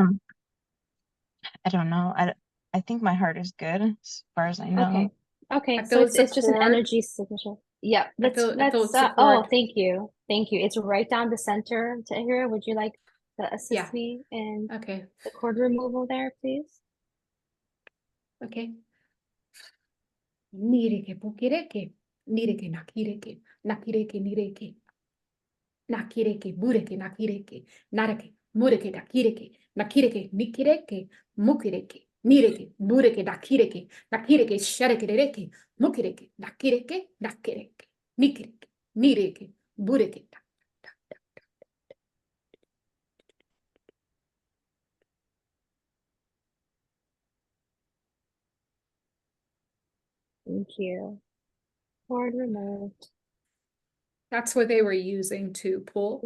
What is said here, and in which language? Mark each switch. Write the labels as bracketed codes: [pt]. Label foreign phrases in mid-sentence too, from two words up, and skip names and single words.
[en] I don't know. I think my heart is good as far as I know. Okay. Okay, I so feel it's a it's just an cord. energy signature. Yeah, I feel it's a oh, cord. thank you. Thank you. It's right down the center, Tahira. Would you like to assist Yeah. me in Okay. the cord removal there, please? Okay. Nireke pukireke. Nireke nakireke. Nakireke nireke. Nakireke bureke nakireke. Nareke mureke nakireke. Nakireke nikireke. Mukireke. Nireke bureke nakireke. Nakireke shareke reke. Mukireke nakireke nakireke. Nikireke. Nireke bureke. Thank you. Cord removed. That's what they were using to pull